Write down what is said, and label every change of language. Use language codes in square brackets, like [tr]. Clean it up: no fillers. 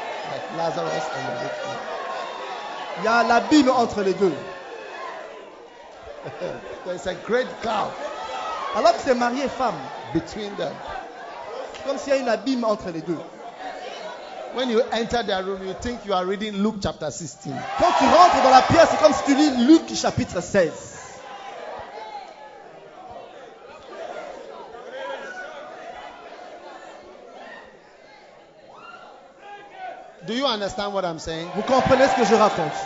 [en] Like Lazarus and the rich man. [fr] Il y a l'abîme entre les deux. [en] There's a great gulf. [fr] Alors que c'est marié et femme. [en] Between them. [fr] Comme s'il y a une abîme entre les deux. [en] When you enter the room, you think you are reading Luke chapter 16. [fr] Quand tu rentres dans la pièce, c'est comme si tu lis Luc chapitre 16. [en] Do you understand what I'm saying? [fr] Vous comprenez ce que je raconte?